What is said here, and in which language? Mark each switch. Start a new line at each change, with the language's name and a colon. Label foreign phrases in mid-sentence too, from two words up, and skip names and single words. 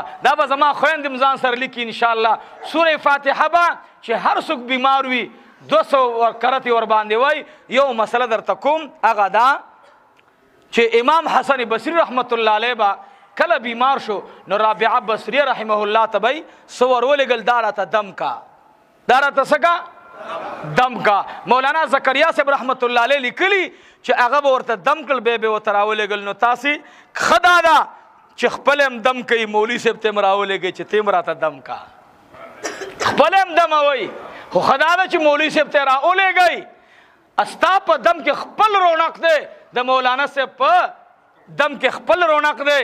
Pashto: دا به زما خویندې ځان سره لیکي انشاءالله. سورې فاتحه به چې هر څوک بیمار وي 200 کرتې ور باندې وایي. یو مسله درته کوم، هغه دا چې امام حسن بصري
Arabic: رحمت الله علیه
Pashto: به کله بیمار شو نو رابعه بصریه
Arabic: رحمه الله
Pashto: ته به څه ور ولېږل دا راته دم کا، دا راته څه کا دم کا. مولانا زکریا صاحب
Arabic: رحمت الله علیه
Pashto: لیکلی چې هغه به ورته دم کړل به ورته راولېږل. نو تاسې ښه دا ده چې خپل هم دم کوي مولوي صاحب ته هم راولېږئ چې ته هم راته دم کا خپل هم دموئ. خو ښه دا ده چې مولوي صاحب ته راولېږئ استا په دم کې خپل رونق دی د مولانا صاحب په دم کې خپل رونق دی.